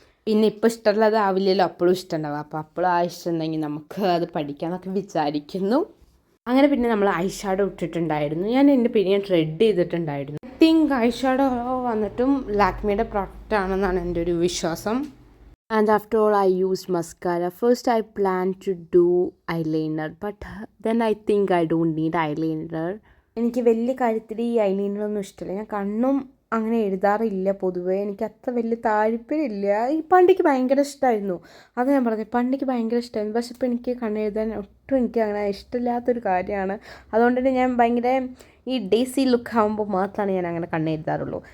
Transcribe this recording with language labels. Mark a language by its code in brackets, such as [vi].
[ml] പിന്നെ ഇപ്പോൾ ഇഷ്ടമുള്ളതാവില്ലല്ലോ അപ്പോഴും ഇഷ്ടമുണ്ടാവുക. അപ്പോൾ അപ്പോഴും ആ ഇഷ്ടം ഉണ്ടെങ്കിൽ നമുക്ക് അത് പഠിക്കാമെന്നൊക്കെ വിചാരിക്കുന്നു. അങ്ങനെ പിന്നെ നമ്മൾ ഐഷാഡോ ഇട്ടിട്ടുണ്ടായിരുന്നു. ഞാൻ എൻ്റെ പിന്നെ റെഡ് ചെയ്തിട്ടുണ്ടായിരുന്നു. [en] I think [ml] ഐഷാഡോ വന്നിട്ടും ലാക്മിയുടെ പ്രോഡക്റ്റ് ആണെന്നാണ് എൻ്റെ ഒരു വിശ്വാസം. [en] And after all, I used mascara. First I planned to do eyeliner, but then I think I don't need eyeliner. [ml] എനിക്ക് വലിയ കാര്യത്തിൽ ഈ ഐലൈനറൊന്നും ഇഷ്ടമില്ല. ഞാൻ കണ്ണും അങ്ങനെ എഴുതാറില്ല പൊതുവേ. എനിക്ക് അത്ര വലിയ താല്പര്യമില്ല. ഈ പണ്ടിക്ക് ഭയങ്കര ഇഷ്ടമായിരുന്നു. അത് ഞാൻ പറഞ്ഞത്, പണ്ടിക്ക് ഭയങ്കര ഇഷ്ടമായിരുന്നു. പക്ഷെ ഇപ്പോൾ എനിക്ക് കണ്ണെഴുതാൻ ഒട്ടും എനിക്ക് അങ്ങനെ ഇഷ്ടമില്ലാത്തൊരു കാര്യമാണ്. അതുകൊണ്ട് തന്നെ ഞാൻ ഭയങ്കര ഈ ഡേസി ലുക്ക് ആകുമ്പോൾ മാത്രമാണ് ഞാൻ അങ്ങനെ കണ്ണെഴുതാറുള്ളൂ.